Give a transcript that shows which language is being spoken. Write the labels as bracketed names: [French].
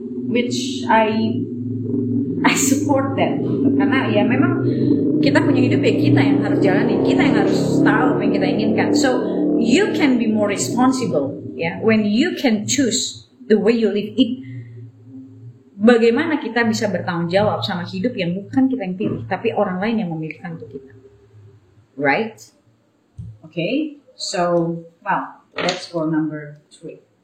[English] Which I support that gitu. [Indonesian] Karena ya memang kita punya hidup ya, kita yang harus jalani, kita yang harus tahu apa yang kita inginkan. [English] So you can be more responsible ya, when you can choose the way you live it. [Indonesian] Bagaimana kita bisa bertanggung jawab sama hidup yang bukan kita yang pilih, tapi orang lain yang memilihkan untuk kita, right? [English] Okay, so that's for number 3.